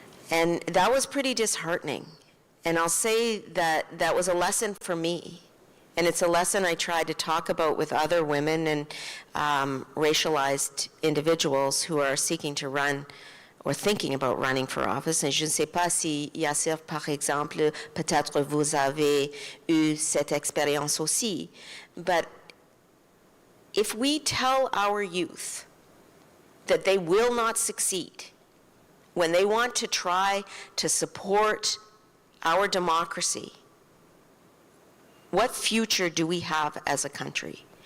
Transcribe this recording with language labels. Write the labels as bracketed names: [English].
[English] And that was pretty disheartening. And I'll say that that was a lesson for me. And it's a lesson I tried to talk about with other women and racialized individuals who are seeking to run or thinking about running for office. [French] Et je ne sais pas si, Yassir, par exemple, peut-être vous avez eu cette expérience aussi. [English] But if we tell our youth that they will not succeed when they want to try to support our democracy, what future do we have as a country?